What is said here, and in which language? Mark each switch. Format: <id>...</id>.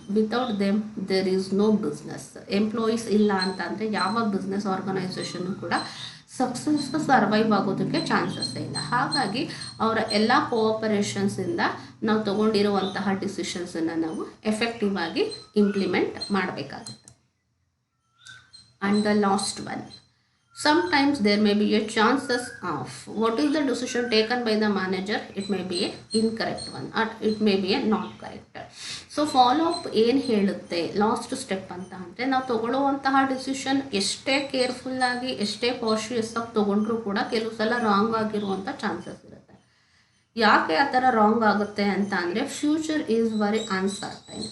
<en>Without them there is no business.</en> <kn>Employees ಇಲ್ಲ ಅಂತ ಅಂದರೆ ಯಾವ ಬಿಸ್ನೆಸ್ ಆರ್ಗನೈಸೇಷನ್ನು ಕೂಡ ಸಕ್ಸಸ್ ಸರ್ವೈವ್ ಆಗೋದಕ್ಕೆ ಚಾನ್ಸಸ್ಸೇ ಇಲ್ಲ. ಹಾಗಾಗಿ ಅವರ ಎಲ್ಲ ಕೋಆಪರೇಷನ್ಸಿಂದ ನಾವು ತೊಗೊಂಡಿರುವಂತಹ ಡಿಸಿಷನ್ಸನ್ನು ನಾವು ಎಫೆಕ್ಟಿವ್ ಆಗಿ ಇಂಪ್ಲಿಮೆಂಟ್ ಮಾಡಬೇಕಾಗುತ್ತೆ.</kn> <en>And the last one, sometimes there may be a chances of what is the decision taken by the manager, it may be a incorrect one or it may be a not correct.</en> <kn>So follow up ಏನು ಹೇಳುತ್ತೆ last step ಅಂತ ಅಂದರೆ, ನಾವು ತೊಗೊಳ್ಳುವಂತಹ decision ಎಷ್ಟೇ ಕೇರ್ಫುಲ್ಲಾಗಿ ಎಷ್ಟೇ cautious ಆಗಿ ತೊಗೊಂಡ್ರೂ ಕೂಡ ಕೆಲವು ಸಲ ರಾಂಗ್ ಆಗಿರುವಂಥ ಚಾನ್ಸಸ್ ಇರುತ್ತೆ. ಯಾಕೆ ಆ ಥರ ರಾಂಗ್ ಆಗುತ್ತೆ ಅಂತ ಅಂದರೆ,</kn> <en>Future is very uncertain.</en>